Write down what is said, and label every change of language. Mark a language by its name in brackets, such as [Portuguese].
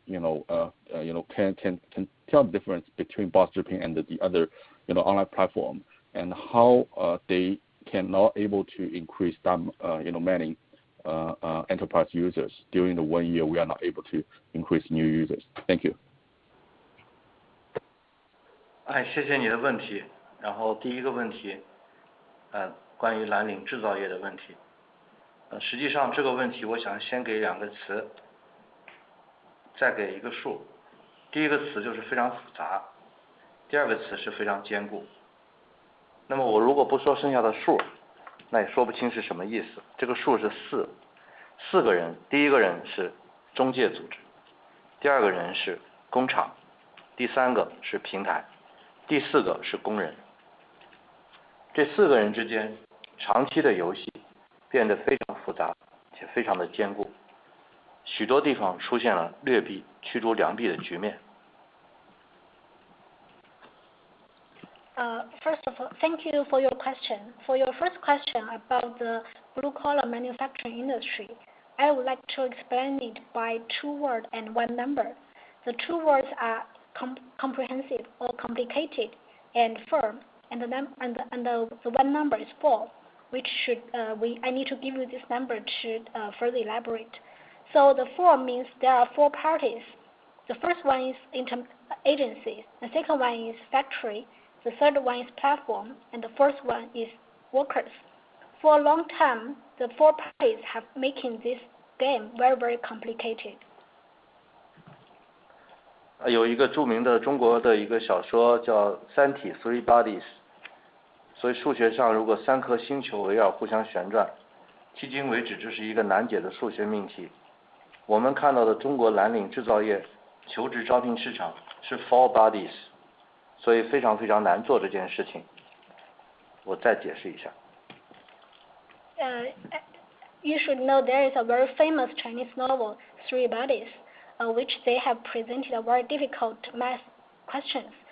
[English] Can tell the difference between Boss Zhiping and the other online platform, and how they cannot able to increase that many enterprise users during the 1 year we are not able to increase new users. Thank you. [Chinese] 谢谢你的问题。然后第一个问题，关于蓝领制造业的问题。实际上这个问题，我想先给2个词，再给一个数。第一个词就是非常复杂，第2个词是非常坚固。那么我如果不说剩下的数，那也说不清是什么意思。这个数是四个人，第一个人是中介组织，第二个人是工厂，第三个是平台，第四个是工人。这4个人之间长期的游戏变得非常复杂且非常的坚固，许多地方出现了劣币驱逐良币的局面。 [English] First of all, thank you for your question. For your first question about the blue-collar manufacturing industry, I would like to explain it by 2 words and 1 number. The 2 words are comprehensive or complicated and firm, and the 1 number is 4, which I need to give you this number to further elaborate. So the 4 means there are 4 parties. The first one is agencies, the second one is factory, the third one is platform, and the fourth one is workers. For a long time, the 4 parties have making this game very, very complicated. [Chinese] 有一个著名的中国的一个小说叫《三体 [English] Three Bodies》， [Chinese] 所以数学上如果3颗星球围绕互相旋转，迄今为止这是一个难解的数学命题。我们看到的中国蓝领制造业求职招聘市场是 [English] Four Bodies， [Chinese] 所以非常非常难做这件事情。我再解释一下。 [English] You should know there is a very famous Chinese novel, Three Bodies, which they have presented a very difficult math questions.